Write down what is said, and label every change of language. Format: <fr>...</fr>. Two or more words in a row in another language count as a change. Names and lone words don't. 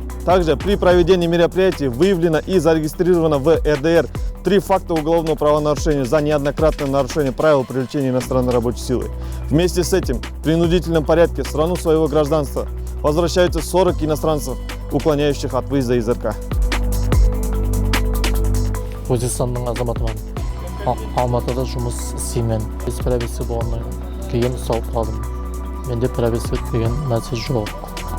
<ru>Также при проведении мероприятий выявлено и зарегистрировано в РДР 3 факта уголовного правонарушения за неоднократное нарушение правил привлечения иностранной рабочей силы. Вместе с этим в принудительном порядке в страну своего гражданства возвращаются 40 иностранцев, уклоняющих от выезда из РК.</ru> <kk>Өзбекстанның азаматымын. Алматыда жұмыс істеймін. Прописка болғаннан кейін ұсталып қалдым. Менде прописка деген нәрсе жоқ.</kk>